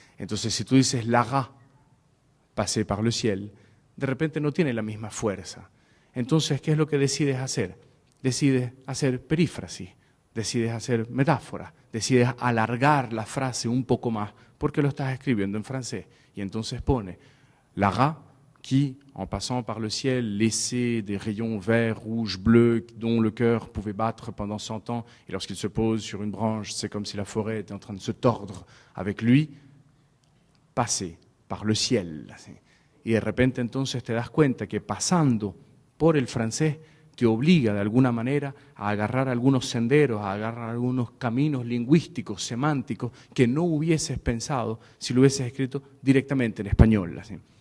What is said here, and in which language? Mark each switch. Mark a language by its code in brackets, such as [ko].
[es] Entonces, si tú dices [fr] l'aga, pasé par le ciel, [es] de repente no tiene la misma fuerza. Entonces, ¿qué es lo que decides hacer? Decides hacer perífrasis, decides hacer metáfora, decides alargar la frase un poco más porque lo estás escribiendo en francés. Y entonces pone [fr] l'aga, qui, en passant par le ciel, laissait des rayons verts, rouges, bleus, dont le cœur pouvait battre pendant 100 ans. Et lorsqu'il se pose sur une branche, c'est comme si la forêt était en train de se tordre avec lui. Passer par le ciel. [es] Y de repente entonces te das cuenta que pasando por el francés te obliga de alguna manera a agarrar algunos senderos, a agarrar algunos caminos lingüísticos, semánticos, que no hubieses pensado si lo hubieses escrito directamente en español. Así.